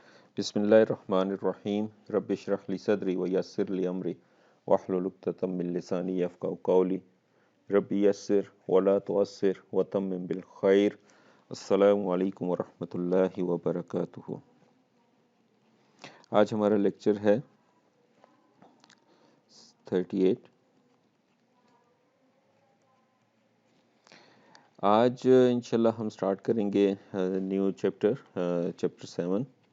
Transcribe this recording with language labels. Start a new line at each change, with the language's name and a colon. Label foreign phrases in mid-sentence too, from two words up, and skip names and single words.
Arabic: بسم الله الرحمن الرحيم رب اشرح لي صدري ويسر لي أمري واحلل عقدة من لساني يفقهوا قولي رب يسر ولا تعسر وتمم بالخير. السلام عليكم ورحمة الله وبركاته.
Hindi: आज हमारा लेक्चर है 38। आज इंशाल्लाह हम स्टार्ट करेंगे
English: new chapter
Hindi: 7।